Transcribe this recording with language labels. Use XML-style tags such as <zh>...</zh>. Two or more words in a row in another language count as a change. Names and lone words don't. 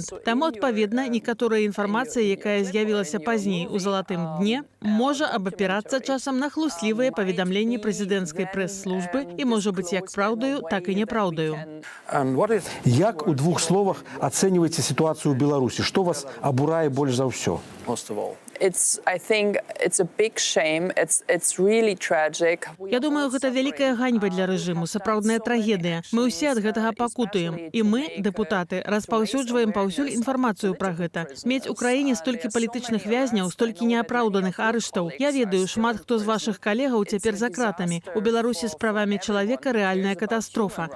<be>Таму, адпаведна, некаторая інфармацыя, якая з'явілася пазней у залатым дне, можа абапірацца часам на хлуслівыя паведамленні прэзідэнцкай прэс-службы і можа быць як праўдаю, так і няпраўдаю. Як у двух словах ацэньваеце сітуацыю ў Беларусі? Што вас абурае больш за ўсё?</be> <en>I think it's a big shame. It's really tragic.</en> <be>Я думаю, гэта вялікая ганьба для рэжыму, сапраўдная трагедыя. Мы ўсе ад гэтага пакутуем. І мы, дэпутаты, распаўсюджваем паўсюль інфармацыю пра гэта. Мець у краіне столькі палітычных вязняў, столькі неапраўданых арыштаў. Я ведаю, шмат хто з вашых калегаў цяпер за кратамі. У Беларусі з правамі чалавека рэальная катастрофа.</be>